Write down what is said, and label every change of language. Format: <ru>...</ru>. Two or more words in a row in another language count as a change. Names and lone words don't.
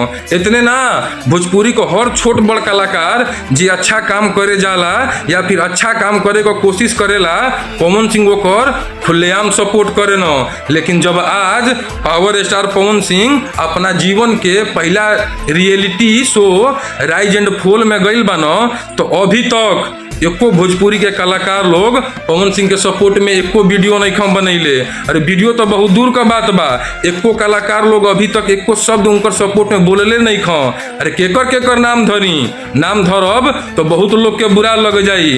<bho>इतने ना, भोजपुरी को हर छोट बड़ कलाकार जी अच्छा काम करे जाला या फिर अच्छा काम करे को कोशिश करेला, पवन सिंह ओकर खुलेआम सपोर्ट करे न। लेकिन जब आज पावर स्टार पवन सिंह अपना जीवन के पहला रियलिटी शो राइज एंड फॉल में गईल बानो तो अभी तक एको भोजपुरी के कलाकार लोग पवन सिंह के सपोर्ट में एको वीडियो नहीं खम बनैले। अरे वीडियो तो बहुत दूर का बात बा, एको कलाकार लोग अभी तक एको शब्द उनकर सपोर्ट में बोलले नहीं खा। अरे केकर नाम धरी, नाम धरब तो बहुत लोग के बुरा लग जाई।</bho>